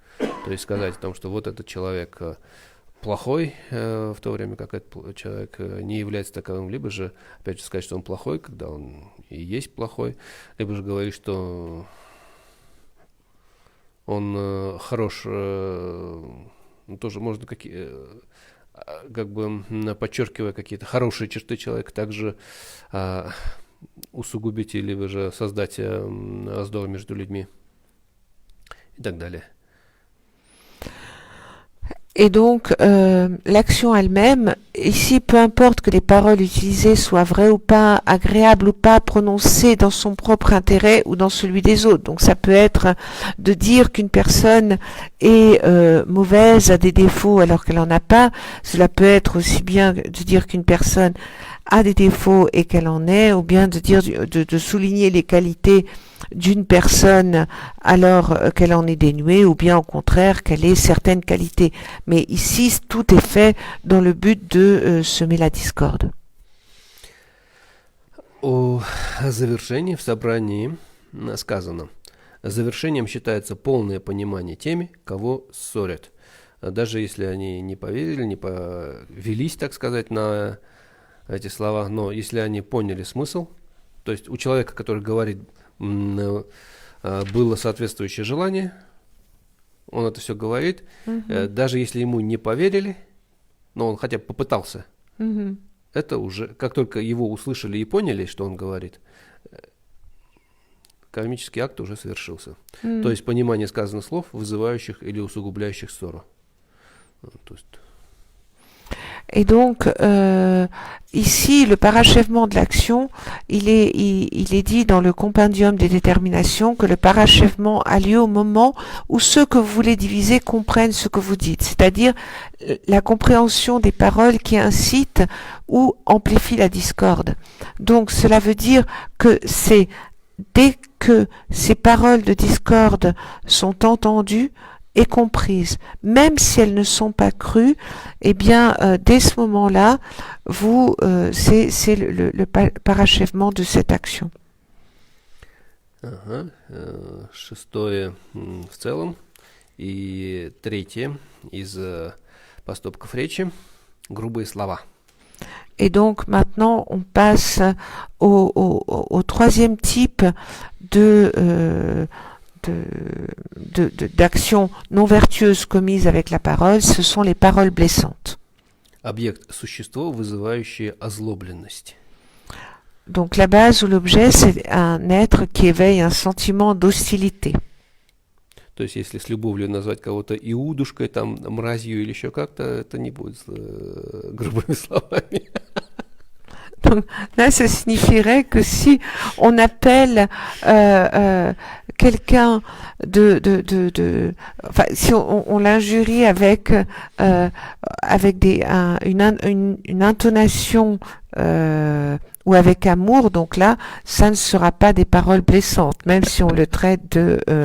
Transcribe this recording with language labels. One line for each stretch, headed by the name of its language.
Russian: То есть сказать о том, что вот этот человек плохой, в то время как этот человек не является таковым, либо же, опять же, сказать, что он плохой, когда он и есть плохой, либо же говорить, что он хорош, тоже можно как бы подчеркивая какие-то хорошие черты человека, также усугубить или же создать раздор между людьми и так далее.
French: Et donc, l'action elle-même, ici, peu importe que les paroles utilisées soient vraies ou pas, agréables ou pas, prononcées dans son propre intérêt ou dans celui des autres. Donc, ça peut être de dire qu'une personne est mauvaise, a des défauts alors qu'elle en a pas. Cela peut être aussi bien de dire qu'une personne a des défauts et qu'elle en est, ou bien de dire de souligner les qualités d'une personne alors qu'elle en est dénuée, ou bien au contraire qu'elle ait certaines qualités. Mais ici, tout est fait dans le but de semer la discorde.
Russian: О завершении в собрании сказано: завершением считается полное понимание теми, кого ссорят. Даже если они не поверили, не повелись, так сказать, на эти слова, но если они поняли смысл, то есть у человека, который говорит, было соответствующее желание, он это все говорит, даже если ему не поверили, но он хотя бы попытался, это уже, как только его услышали и поняли, что он говорит, кармический акт уже совершился. То есть понимание сказанных слов, вызывающих или усугубляющих ссору. То есть...
French: Et donc, ici, le parachèvement de l'action, il est dit dans le compendium des déterminations que le parachèvement a lieu au moment où ceux que vous voulez diviser comprennent ce que vous dites, c'est-à-dire la compréhension des paroles qui incitent ou amplifient la discorde. Donc, cela veut dire que c'est dès que ces paroles de discorde sont entendues et comprises, même si elles ne sont pas crues, eh bien, dès ce moment-là, c'est le parachèvement de cette action.
Russian: Ага. Шестое в целом. И третье из поступков речи — грубые слова.
French: Et donc maintenant, on passe au troisième type de, d'actions non vertueuses commises avec la parole, ce sont les paroles blessantes.
Russian: Объект — существо, вызывающее озлобленность.
French: Donc la base ou l'objet, c'est un être qui éveille un sentiment d'hostilité.
Russian: То есть, если с любовью назвать кого-то иудушкой, там, мразью или еще как-то, это не будет грубыми словами.
French: Donc là, ça signifierait que si on appelle quelqu'un enfin, si on l'injurie avec une intonation ou avec amour, donc là, ça ne sera pas des paroles blessantes, même si on le traite de